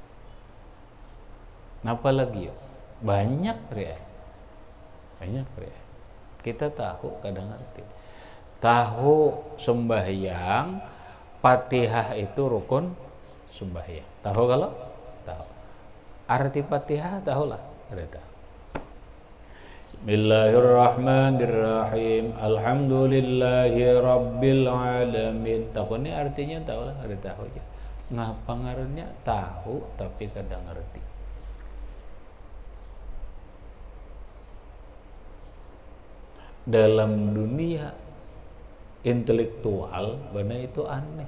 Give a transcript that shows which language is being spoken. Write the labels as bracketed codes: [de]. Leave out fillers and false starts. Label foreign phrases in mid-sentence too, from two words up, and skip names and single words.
[bjn] Napa lagi ya? Banyak ya. Banyak ya. Kita tahu kadang ngerti. Tahu sembahyang, Fatihah itu rukun sembahyang. Tahu kalau? tahu. Arti Fatihah tahulah, kada tahu. [ar] بسم الله الرحمن الرحيم. الحمد لله رب العالمين. [bjn] Tahu ni artinya tahulah, kada tahu aja. Ngapa ngarannya tahu tapi kada ngerti. Dalam dunia intelektual benar itu aneh.